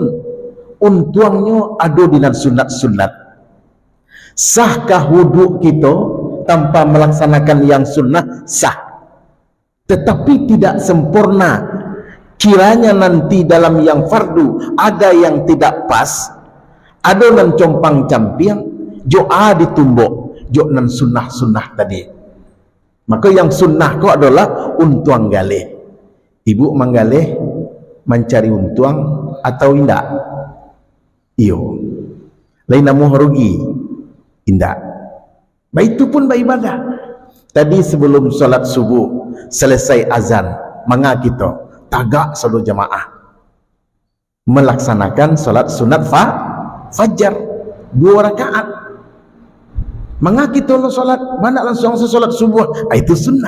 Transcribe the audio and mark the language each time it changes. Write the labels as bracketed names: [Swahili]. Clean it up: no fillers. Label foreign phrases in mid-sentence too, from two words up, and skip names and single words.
[Indonesian] Untungnya ada dengan sunat-sunat. Sahkah wudhu kita tanpa melaksanakan yang sunnah? Sah. Tetapi tidak sempurna. Kiranya nanti dalam yang fardu ada yang tidak pas, ada [Minangkabau] nan compang campiang, joa ditumbuk, jo nan sunnah-sunnah tadi. [Indonesian] Maka yang sunnah kok adalah [Minangkabau] untuang galeh. Ibu manggaleh mencari untuang atau indak? Iyo. Lain namu rugi. Indak. [Indonesian] Baik itu pun beribadah. Tadi sebelum salat subuh selesai azan, [Minangkabau] manga kita tagak [Indonesian] seluruh jamaah melaksanakan salat sunat fajar 2 rakaat. Maka kita salat mana langsung salat subuh, itu sunnah.